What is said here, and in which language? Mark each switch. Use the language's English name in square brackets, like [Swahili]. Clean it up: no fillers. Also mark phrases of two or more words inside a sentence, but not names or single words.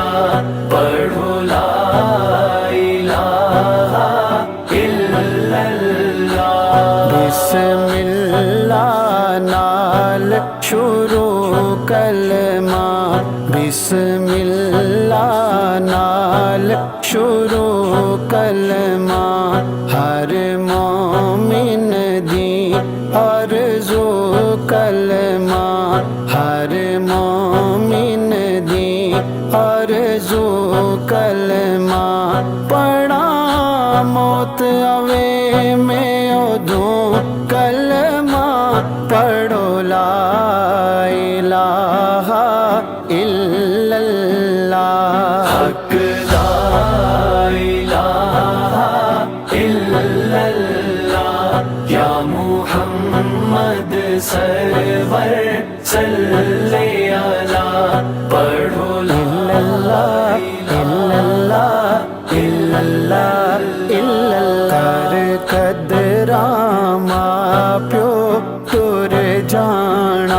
[Arabic] پڑھو لا إله إلا الله. [Punjabi] بسم اللہ نال شروع کلمہ، بسم اللہ نال شروع کلمہ. ہر مومن دی آرزو کلمہ، ہر مومن دی آرزو کلمہ. پڑھا موت آوے میں اودوں کلمہ، پڑھو [Arabic] لا إله إلا الله. حق لا إله إلا الله، يا محمد سر سرور صلی اللہ پڑھو اللہ [Punjabi] کر قدرا ماں پیو تر جانا